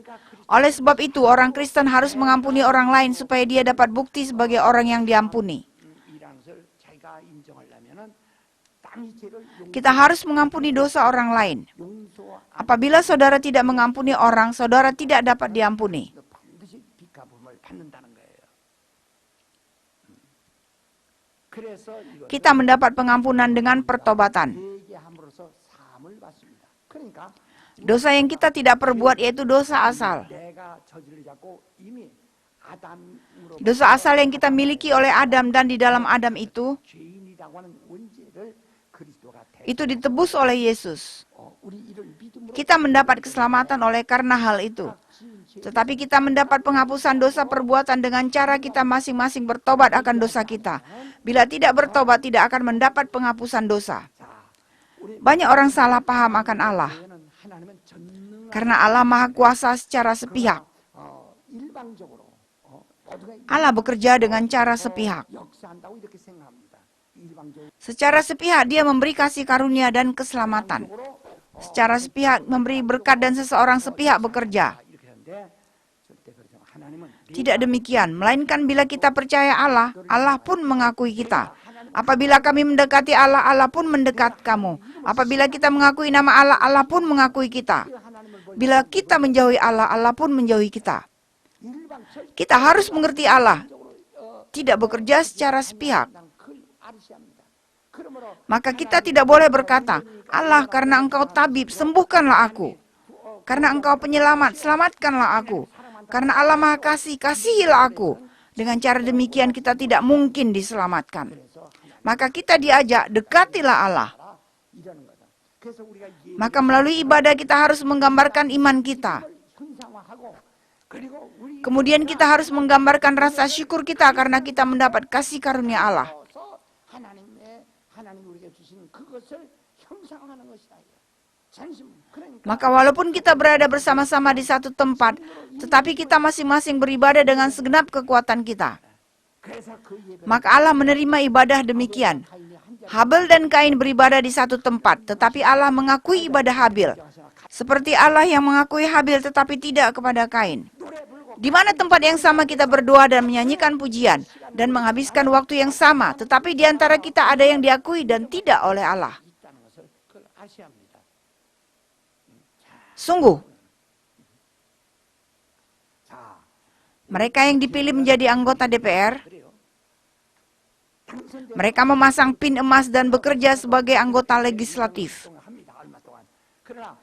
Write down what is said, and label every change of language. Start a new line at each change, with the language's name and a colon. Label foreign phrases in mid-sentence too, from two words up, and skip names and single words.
Indonesian: Oleh sebab itu, orang Kristen harus mengampuni orang lain supaya dia dapat bukti sebagai orang yang diampuni.
Korean: 이라는 것을 자기가 인정하려면은 땅이 죄를
Indonesian: Kita harus mengampuni dosa orang lain.
Korean: 용서
Indonesian: Apabila saudara tidak mengampuni orang, saudara tidak dapat diampuni.
Korean: 반드시 빚갚음을 받는다는 거예요. 그래서 이거
Indonesian: Kita mendapat pengampunan dengan pertobatan.
Korean: 회개함으로써 사함을 받습니다. 그러니까
Indonesian: Dosa yang kita tidak perbuat yaitu dosa asal.
Korean: 내가 저지르자고 이미 아담으로
Indonesian: Dosa asal yang kita miliki oleh Adam dan di dalam Adam itu
Korean: 죄인이라고 하는 원죄를 그리스도가
Indonesian: itu ditebus oleh Yesus.
Korean: 우리 이를 믿음으로
Indonesian: Kita mendapat keselamatan oleh karena hal itu. Tetapi kita mendapat penghapusan dosa perbuatan dengan cara kita masing-masing bertobat akan dosa kita. Bila tidak bertobat, tidak akan mendapat penghapusan dosa. Banyak orang salah paham akan Allah.
Korean: 하나님은 전능
Indonesian: Karena Allah Maha Kuasa secara sepihak.
Korean: 일방적으로 모두가
Indonesian: Allah bekerja dengan cara sepihak.
Korean: 역사한다고 이렇게 생각합니다. 일방적으로
Indonesian: Secara sepihak dia memberi kasih karunia dan keselamatan. Secara sepihak memberi berkat dan seseorang sepihak bekerja.
Korean: 이렇게 하는데 절대 그렇지 않아요. 하나님은
Indonesian: Tidak demikian, melainkan bila kita percaya Allah, Allah pun mengakui kita. Apabila kami mendekati Allah, Allah pun mendekat kamu. Apabila kita mengakui nama Allah, Allah pun mengakui kita. Bila kita menjauhi Allah, Allah pun menjauhi kita. Kita harus mengerti Allah, tidak bekerja secara sepihak.
Korean: 그걸 아르시합니다. 그러므로
Indonesian: Maka kita tidak boleh berkata, Allah, karena engkau tabib, sembuhkanlah aku. Karena engkau penyelamat, selamatkanlah aku. Karena Allah Maha Kasih, kasihilah aku. Dengan cara demikian kita tidak mungkin diselamatkan. Maka kita diajak, dekatilah Allah.
Korean: 이라는 거다. 그래서 우리가
Indonesian: Maka melalui ibadah kita harus menggambarkan iman kita.
Korean: 형상화하고 그리고 우리
Indonesian: Kemudian kita harus menggambarkan rasa syukur kita karena kita mendapat kasih karunia Allah.
Korean: 하나님 우리에게 주신 그것을 형상화하는 것이다. 전심 그러니까
Indonesian: Maka walaupun kita berada bersama-sama di satu tempat, tetapi kita masing-masing beribadah dengan segenap kekuatan kita.
Korean: 그래서 그 예배
Indonesian: Maka Allah menerima ibadah demikian. Habel dan Kain beribadah di satu tempat, tetapi Allah mengakui ibadah Habil. Seperti Allah yang mengakui Habil tetapi tidak kepada Kain. Di mana tempat yang sama kita berdoa dan menyanyikan pujian dan menghabiskan waktu yang sama, tetapi di antara kita ada yang diakui dan tidak oleh Allah.
Korean: 있다는 것을 그걸 아셔야 합니다.
Indonesian: Sungguh,
Korean: 자,
Indonesian: mereka yang dipilih menjadi anggota DPR,
Korean: 그래요. 당선된
Indonesian: mereka memasang pin emas dan bekerja sebagai anggota legislatif.
Korean: 동안 합니다. 얼마 동안. 그러나